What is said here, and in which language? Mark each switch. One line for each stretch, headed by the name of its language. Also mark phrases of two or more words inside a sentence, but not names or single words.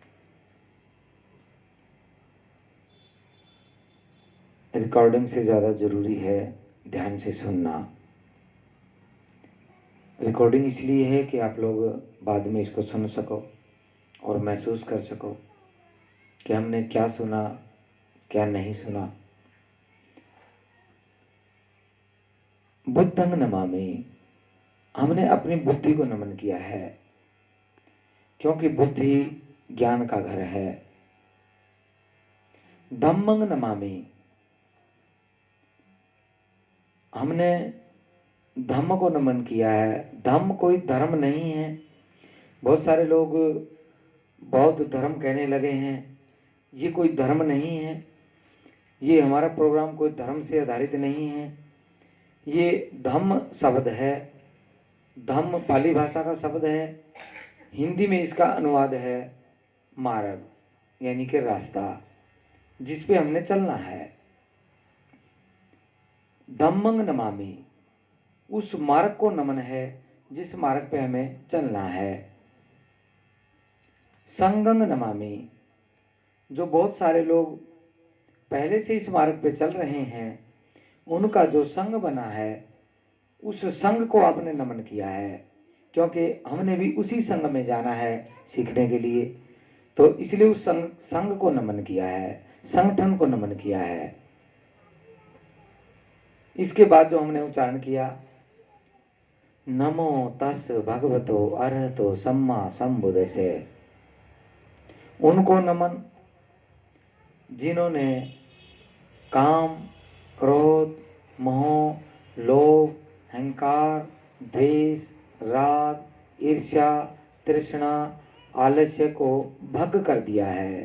Hindi: रिकॉर्डिंग से ज़्यादा ज़रूरी है ध्यान से सुनना। रिकॉर्डिंग इसलिए है कि आप लोग बाद में इसको सुन सको और महसूस कर सको कि हमने क्या सुना, क्या नहीं सुना।
Pali: बुद्धं नमामि,
Hindi: हमने अपनी बुद्धि को नमन किया है, क्योंकि बुद्धि ज्ञान का घर है।
Pali: धम्मं नमामि,
Hindi: हमने धम्म को नमन किया है। धम्म कोई धर्म नहीं है। बहुत सारे लोग बौद्ध धर्म कहने लगे हैं, ये कोई धर्म नहीं है। ये हमारा प्रोग्राम कोई धर्म से आधारित नहीं है। ये धम्म शब्द है, धम्म पाली भाषा का शब्द है। हिंदी में इसका अनुवाद है मार्ग, यानी कि रास्ता जिस पे हमने चलना है।
Pali: धम्मं नमामि,
Hindi: उस मार्ग को नमन है जिस मार्ग पे हमें चलना है।
Pali: संगं नमामि,
Hindi: जो बहुत सारे लोग पहले से इस मार्ग पे चल रहे हैं, उनका जो संग बना है उस संग को आपने नमन किया है, क्योंकि हमने भी उसी संग में जाना है सीखने के लिए, तो इसलिए उस संग को नमन किया है, संगठन को नमन किया है। इसके बाद जो हमने उच्चारण किया,
Pali: नमो तस् भगवतो अरहतो सम्मा संबुद्धसे,
Hindi: उनको नमन जिन्होंने काम, क्रोध, मोह, लोभ, अहंकार, द्वेष, राग, ईर्ष्या, तृष्णा, आलस्य को भग कर दिया है।